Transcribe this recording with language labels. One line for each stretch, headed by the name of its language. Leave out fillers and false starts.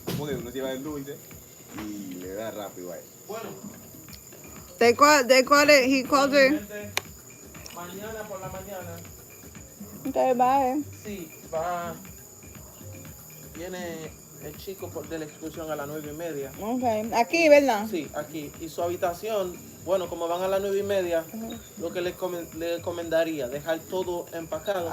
Spanish: Porque uno se lleva el dulce y le da rápido a él. Bueno,
English: they call it, he called it.
Spanish: mañana por la mañana,
English: Okay, bye.
Spanish: sí, viene el chico de la excursión a las 9:30. Okay, aquí, ¿verdad? Sí, aquí. Y su habitación, bueno, como van a las 9:30, lo que le recomendaría, dejar todo empacado